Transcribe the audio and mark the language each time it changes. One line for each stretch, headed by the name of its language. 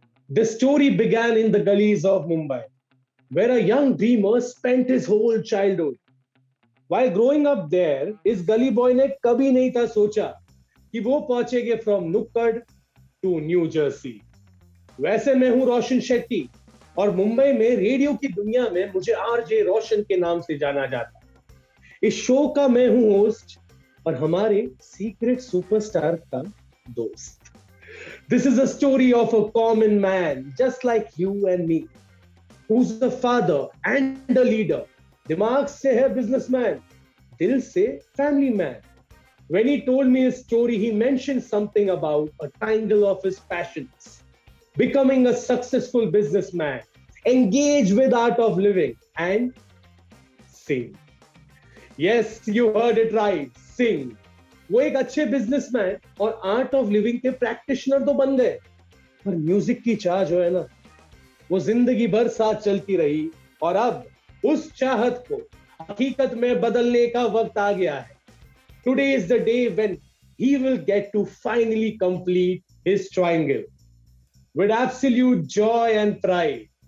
English: The story began in the gullies of Mumbai, where a young dreamer spent his whole childhood. While growing up there,
Hindi: इस गली boy ने कभी नहीं था सोचा कि वो पहुंचेंगे फ्रॉम नुक्कड़ टू न्यू जर्सी। वैसे मैं हूं रोशन शेट्टी और मुंबई में रेडियो की दुनिया में मुझे आरजे रोशन के नाम से जाना जाता है। इस शो का मैं हूं होस्ट और हमारे सीक्रेट सुपरस्टार का दोस्त।
English: This is a story of a common man, just like you and me, who's a father and a leader.
Hindi: दिमाग से है businessman, दिल से family man.
English: When he told me his story, he mentioned something about a triangle of his passions. Becoming a successful businessman, engage with art of living, and sing. Yes, you heard it right, sing.
Hindi: वो एक अच्छे businessman और art of living के practitioner तो बन गए, पर music की चाह जो है ना, वो जिंदगी भर साथ चलती रही और अब उस चाहत को हकीकत में बदलने का वक्त आ गया है।
English: Today is the day when he will get to finally complete his triangle with absolute joy and pride.